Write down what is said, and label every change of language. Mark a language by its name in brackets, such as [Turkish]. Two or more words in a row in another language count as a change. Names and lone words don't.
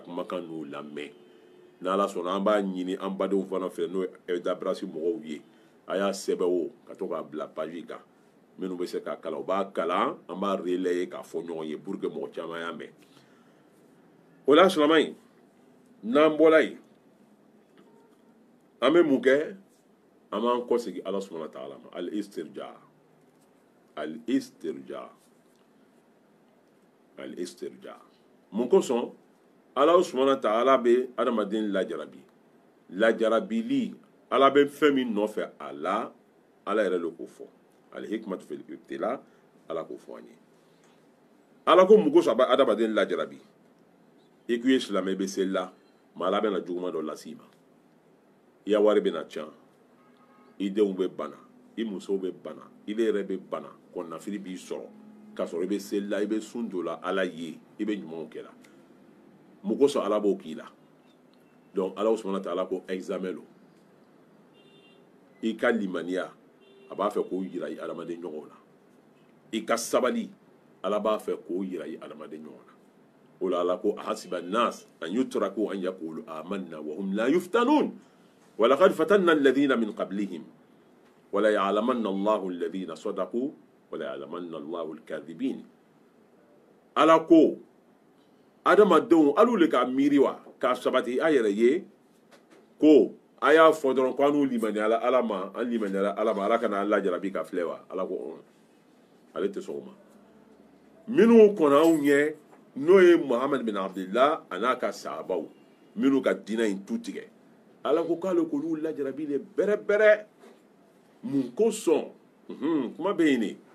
[Bambara] kumakan n'u lamɛn n'ala sɔnna an b'a ɲini an badenw fana fɛ n'o ye dabrasi mɔgɔw ye a y'a sɛbɛn o ka to k'a bila page kan minnu bɛ se k'a kalan u b'a kalan an b'a relayer k'a fɔ ɲɔgɔn ye [French] pour que [Bambara] mɔgɔ caman y'a mɛn o la silamɛ in n'an bɔra yen an bɛ mun kɛ an b'an kɔsegin ala [Arabic] سبحانه وتعالى [Bambara] ma al-istirja mun kosɔn ala [Arabic] سبحانه وتعالى [Bambara] bɛ adamaden lajarabili ala bɛ fɛn min nɔfɛ a la ala yɛrɛ de k'o fɔ [Arabic] الحكمة في الابتلاء [Bambara] ala k'o fɔ an ye ala ko mun kosɔn a bɛ adamaden lajarabi i k'u ye silamɛ i bɛ seli la ma ala bɛna juguman dɔ las'i ma i ya wari bɛna can i denw bɛ bana i musow bɛ bana i yɛrɛ bɛ bana kɔnɔnafili b'i sɔrɔ k'a sɔrɔ i bɛ seli la i bɛ sun don la ala ye i bɛ ɲumanw kɛ la mun kosɔn ala b'o k'i la donc ala [Arabic] سبحانه وتعالى [Bambara] ko examen lo i ka limaniya a b'a fɛ k'o yira i adamaden ɲɔgɔnw na i ka sabali ala b'a fɛ k'o yira i adamaden ɲɔgɔn na o la ala ko [Arabic] أحسب الناس أن يتركوا أن يقولوا آمنا وهم لا يفتنون ولقد فتنا الذين من قبلهم ولا يعلمن الله الذين صدقوا ولا يعلمن الله الكاذبين [Bambara] ala ko adamadenw alu le ka miiri wa k'a sabati a yɛrɛ ye ko a y'a fɔ dɔrɔn ko an n'u limaniyala ala ma an limaniyala ala ma ala kana an lajarabi ka filɛ wa ala ko ale tɛ sɔn o ma minnu kɔnɔ anw ɲɛ n'o ye Muhamadu bin Abdullah a n'a ka sahabaw minnu ka diinɛ in tu tigɛ ala ko k'ale k'olu lajarabi de bɛrɛbɛrɛ mun kosɔn kuma bɛ yen de